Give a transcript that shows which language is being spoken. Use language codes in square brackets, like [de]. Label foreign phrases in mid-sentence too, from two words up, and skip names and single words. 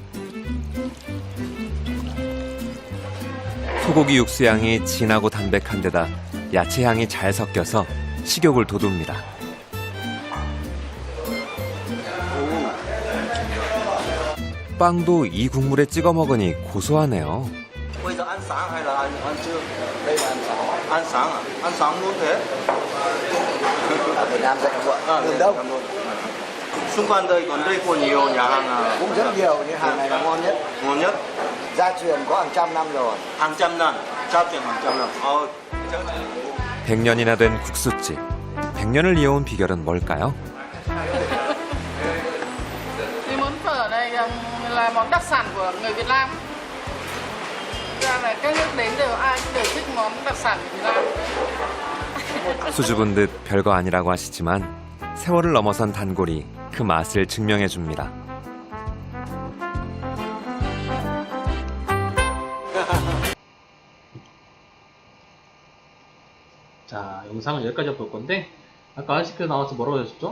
[ko] 소고기 육수 향이 진하고 담백한 데다 야채 향이 잘 섞여서 식욕을 돋웁니다. 빵도 이 국물에 찍어 먹으니 고소하네요. [vi] Bây giờ ăn sáng hay là ăn trưa? Đây là ăn sáng. Ăn sáng à? Ăn sáng luôn thế? Ở Việt Nam dạy muộn, đường đông Xung quanh đây có nhiều nhà hàng à? cũng rất nhiều, nhưng hàng này là ngon nhất. Ngon nhất. Gia truyền có hàng trăm năm rồi. Hàng trăm năm. Gia truyền hàng trăm năm. [ko] 100년이나 된 국수집. 100년을 이어온 비결은 뭘까요? Thì món phở ở đây là món đặc sản của người Việt Nam. Ra là các nước đến ai cũng đều thích món đặc sản của Việt Nam. 수줍은 듯 별거 아니라고 하시지만 세월을 넘어선 단골이 그 맛을 증명해 줍니다. 자, 영상은 여기까지 볼 건데, 아까 아시크 나와서 뭐라고 하셨죠?